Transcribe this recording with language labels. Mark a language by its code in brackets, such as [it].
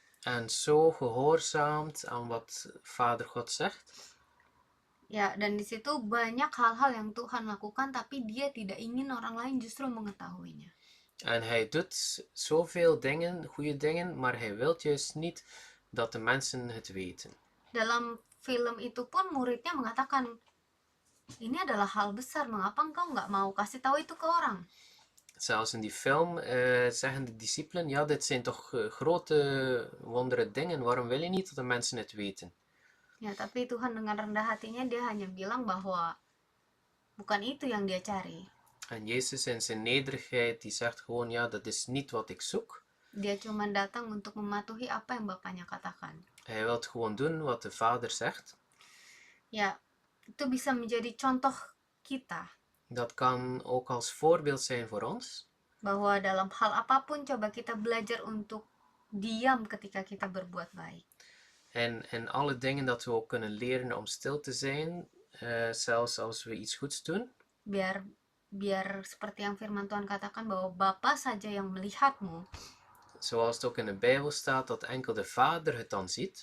[nl] En zo gehoorzaamt aan wat Vader God zegt. [id] Ya, dan di situ banyak hal-hal yang Tuhan lakukan tapi dia tidak ingin orang lain justru mengetahuinya. [nl] En hij doet zoveel dingen, goede dingen, maar hij wil juist niet dat de mensen het weten. [id] Dalam film itu pun muridnya mengatakan, ini adalah hal besar, mengapa engkau nggak mau kasih tahu itu ke orang? [nl] Zelfs in die film zeggen de discipelen, ja, dit zijn toch grote, wondere dingen, waarom wil je niet dat de mensen het weten? [id] Ya, tapi Tuhan dengan rendah hatinya dia hanya bilang bahwa bukan itu yang dia cari. [nl] En Jezus in zijn nederigheid, die zegt gewoon, ja, dat is niet wat ik zoek. [id] Dia cuma datang untuk mematuhi apa yang Bapaknya katakan. [nl] Hij wil gewoon doen wat de Vader zegt. [id] Ya, itu bisa menjadi contoh kita. [nl] Dat kan ook als voorbeeld zijn voor ons. [id] Bahwa dalam hal apapun coba kita belajar untuk diam ketika kita berbuat baik. [nl] En alle dingen dat we ook kunnen leren om stil te zijn, zelfs als we iets goeds doen. [id] Biar seperti yang firman Tuhan katakan bahwa Bapa saja yang melihatmu. [nl] Zoals het ook in de Bijbel staat dat enkel de Vader het dan ziet.